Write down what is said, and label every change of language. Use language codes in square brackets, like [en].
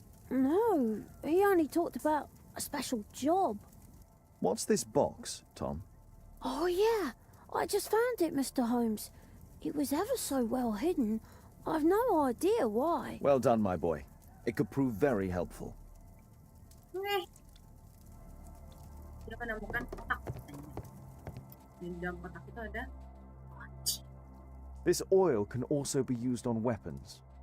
[en] No, he only talked about a special job. What's this box, Tom? Oh yeah, I just found it, Mr. Holmes. It was ever so well hidden. I've no idea why. Well done, my boy. It could prove very helpful. [id] Dia menemukan kotak katanya. Di dalam kotak itu ada kunci. [en] This oil can also be used on weapons.